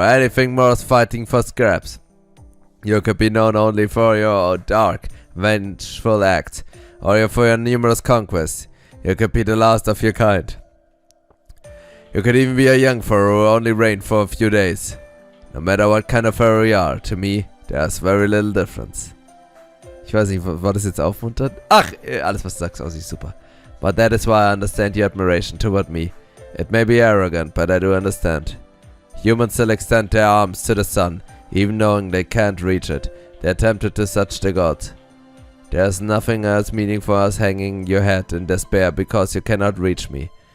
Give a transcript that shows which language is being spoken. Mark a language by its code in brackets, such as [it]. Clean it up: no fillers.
[en] Anything more is fighting for scraps. You could be known only for your dark, vengeful acts, or for your numerous conquests. You could be the last of your kind. You could even be a young pharaoh who only reigned for a few days. No matter what kind of pharaoh you are, to me, there's very little difference. [de] Ich weiß nicht, war das jetzt aufmunternd? Ach, alles was du sagst, aussieht super. [en] But that is why I understand your admiration toward me. It may be arrogant, but I do understand. Humans still extend their arms to the sun, even knowing they can't reach it. They are tempted to touch the gods. There's nothing else meaningful as hanging your head in despair because you cannot reach me.